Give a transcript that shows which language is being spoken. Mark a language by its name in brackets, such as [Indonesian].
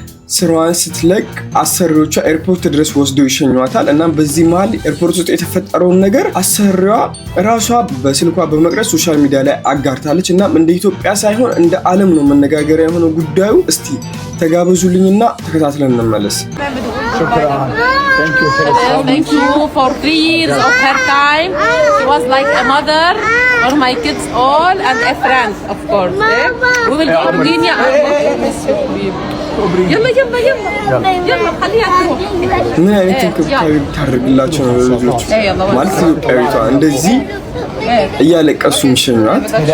[Amharic] ስራዋን ስትለቅ አሰሪዎቿ ኤርፖርት ድረስ ወስደው ይሸኟታል። እና በዚህ መሀል ኤርፖርት ውስጥ የተፈጠረውን ነገር አሰሪዋ ራሷ በስልኳ በመቅረጽ ሶሻል ሚዲያ ላይ አጋርታለች። እና እንደ ኢትዮጵያ ሳይሆን እንደ ዓለም ነው መነጋገሪያ የሆነው ጉዳዩ። እስቲ ተጋበዙልኝና ተከታትለን እንመለስ። [English] Thank you for 3 years of her time. She was like a mother for my kids all and a friend, of course. We will go to Kenya and miss you. [Arabic] يلا يلا يلا يلا خليها تروح. [Amharic] ምን አይነት እንክብካቤ ብታደርግላቸው ነው ልጆቹ? ማለት ኢትዮጵያዊቷ እንደዚህ እያለቀሱ የሚሸኟት?